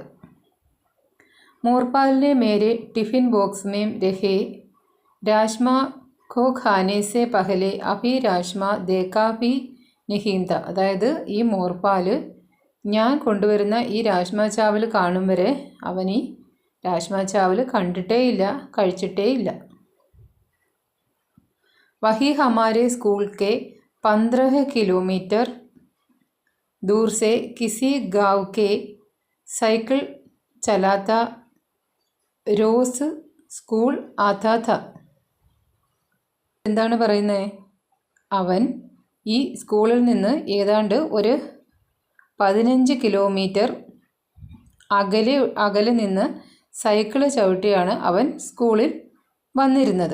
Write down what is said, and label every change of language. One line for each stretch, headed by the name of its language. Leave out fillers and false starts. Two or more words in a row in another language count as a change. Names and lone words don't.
Hindi: मोरपाल ने मेरे
English: tiffin box
Hindi: में रहे राजमा को खाने से पहले अभी राजमा देखा भी नहीं था.
Malayalam: അതായത് ഈ മോർപാൽ ഞാൻ കൊണ്ടുവരുന്ന ഈ
Hindi: राजमा चावल
Malayalam: കാണും വരെ അവൻ ഈ
Hindi: राजमा चावल
Malayalam: കണ്ടിട്ടേയില്ല, കഴിച്ചിട്ടേയില്ല.
Hindi: वही हमारे स्कूल के 15 किलोमीटर दूर से किसी गांव के साइकिल चलाता रोज स्कूल आता था.
Malayalam: എന്താണ് പറയുന്നത്? അവൻ ഈ സ്കൂളിൽ നിന്ന് ഏതാണ്ട് ഒരു 15 കിലോമീറ്റർ അകലെ നിന്ന് സൈക്കിൾ ചവിട്ടിയാണ് അവൻ സ്കൂളിൽ വന്നിരുന്നത്.